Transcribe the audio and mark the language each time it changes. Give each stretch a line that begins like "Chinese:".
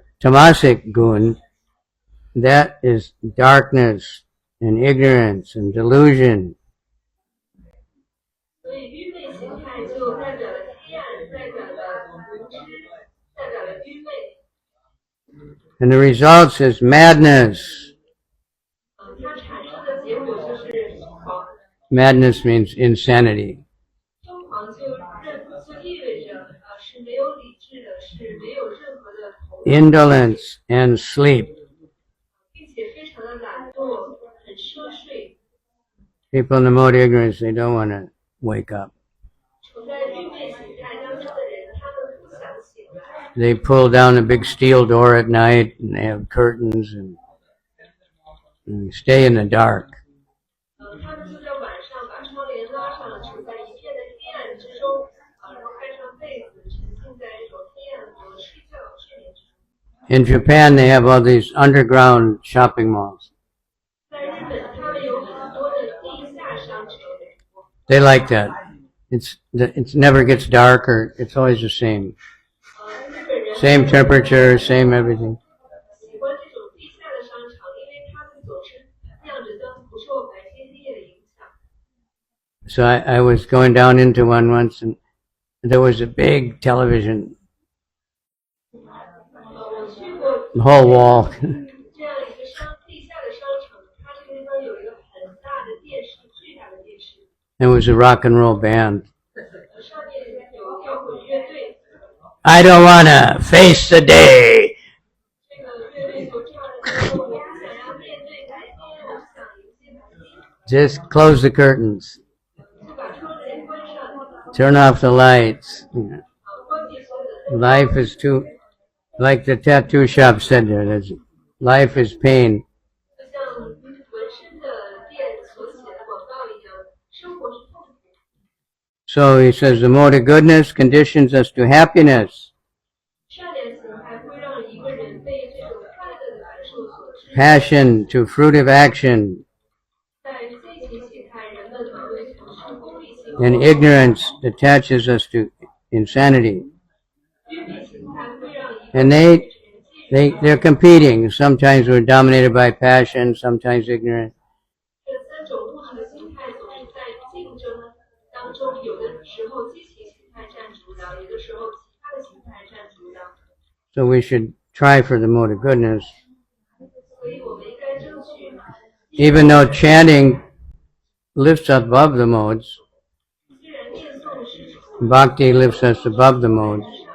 English: The tamasic gun, that is darkness and ignorance and delusion.
Chinese: 所以愚昧形态就代表了黑暗，代表了无知，代表了愚昧。
English: And the results is madness.
Chinese: 它产生的结果就是疯狂。
English: Madness means insanity.
Chinese: 疯狂就意味着是没有理智的，是没有任何的头脑，
English: Indolence and sleep.
Chinese: 并且非常的懒惰，很奢侈。
English: People in the mode of ignorance, they don't want to wake up.
Chinese: 处在愚昧形态当中的人，他们不想醒来。
English: They pull down a big steel door at night, and they have curtains, and stay in the dark.
Chinese: 他们就在晚上把窗帘拉上，处在一片的黑暗之中，然后盖上被子，沉浸在一种黑暗中睡觉睡眠之中。
English: In Japan, they have all these underground shopping malls.
Chinese: 在日本，他们有很多的地下商城。
English: They like that. It never gets dark, or it's always the same.
Chinese: 日本人
English: Same temperature, same everything.
Chinese: 喜欢这种地下的商场，因为他们总是亮着灯，不受白天黑夜的影响。
English: So I was going down into one once, and there was a big television,
Chinese: 我去过
English: the whole wall.
Chinese: 这样一个地下的商场，它这个地方有一个很大的电视，巨大的电视，
English: It was a rock and roll band.
Chinese: 上面有摇滚乐队。
English: I don't want to face the day.
Chinese: 这个乐队所唱的歌，我不想要面对白天，我不想迎接白天，
English: Just close the curtains.
Chinese: 就把窗帘关上，
English: Turn off the lights.
Chinese: 关闭所有的灯。
English: Life is too, like the tattoo shop said there, life is pain.
Chinese: 就像纹身的店所写的广告一样，生活是痛苦。
English: So he says the mode of goodness conditions us to happiness,
Chinese: 善良形态会让一个人被这种快乐的感受所支配，
English: passion to fruitive action,
Chinese: 在激情形态，人们会从事功利性；
English: and ignorance attaches us to insanity.
Chinese: 愚昧形态会让一个
English: And
Chinese: 人
English: they're competing. Sometimes we're dominated by passion, sometimes ignorance.
Chinese: 这三种物质的形态总是在竞争当中，有的时候激情形态占主导，有的时候其他的形态占主导。
English: So we should try for the mode of goodness.
Chinese: 所以我们应该争取，
English: Even though chanting lifts us above the modes,
Chinese: 虽然念诵是
English: bhakti lifts us above the modes.